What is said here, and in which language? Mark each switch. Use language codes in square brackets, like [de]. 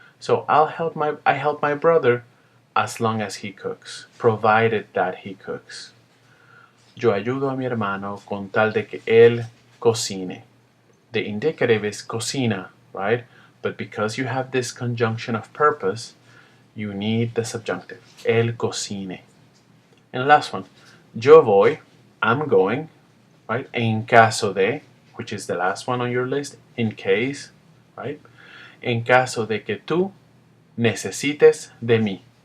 [en] So I help my brother as long as he cooks, provided that he cooks. [es] Yo ayudo a mi hermano con tal de que él cocine. [en] The indicative is cocina, right? But because you have this conjunction of purpose, you need the subjunctive. [es] Él cocine. [en] And last one. [es] Yo voy, [en] I'm going, right? [es] En caso de, [en] which is the last one on your list, in case, right? [es] En caso de que tú necesites de mí.